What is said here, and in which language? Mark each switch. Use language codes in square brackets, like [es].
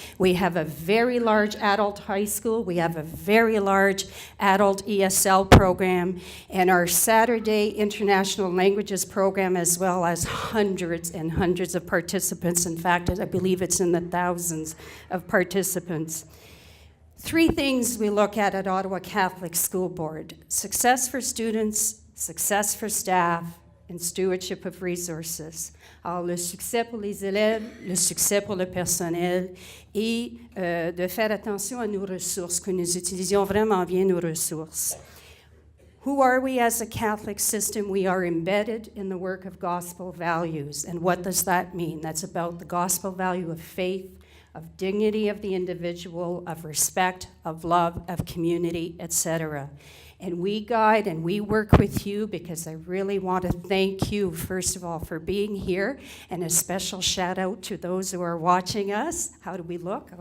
[en] We have a very large adult high school. We have a very large adult ESL program, and our Saturday International Languages program, as well as hundreds and hundreds of participants. In fact, I believe it's in the thousands of participants. 3 things we look at Ottawa Catholic School Board: success for students, success for staff, and stewardship of resources. [fr] Alors, le succès pour les élèves, le succès pour le personnel, et de faire attention à nos ressources, que nous utilisions vraiment bien nos ressources. [en] Who are we as a Catholic system? We are embedded in the work of gospel values. And what does that mean? That's about the gospel value of faith, of dignity of the individual, of respect, of love, of community, etc. And we guide and we work with you because I really want to thank you, first of all, for being here, and a special shout out to those who are watching us. How do we look?